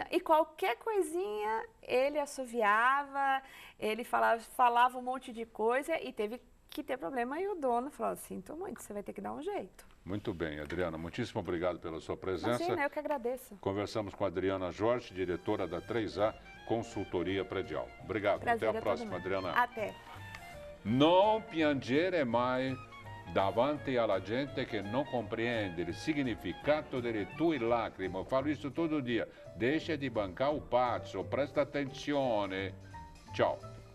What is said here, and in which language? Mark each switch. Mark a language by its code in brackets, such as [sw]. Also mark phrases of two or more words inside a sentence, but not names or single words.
[pt] E qualquer coisinha, ele assoviava, ele falava um monte de coisa e teve que ter problema. E o dono falou, sinto muito, você vai ter que dar um jeito. Muito bem, Adriana, muitíssimo obrigado pela sua presença. Imagina, eu que agradeço. Conversamos com a Adriana Jorge, diretora da 3A Consultoria Predial. Obrigado, Prazer, até a próxima, Adriana. Até. [it] Non piangere mai davanti alla gente che non comprende il significato delle tue lacrime. [pt] Falo isso todo dia. Deixa de bancar o [it] pazzo, presta attenzione. Ciao.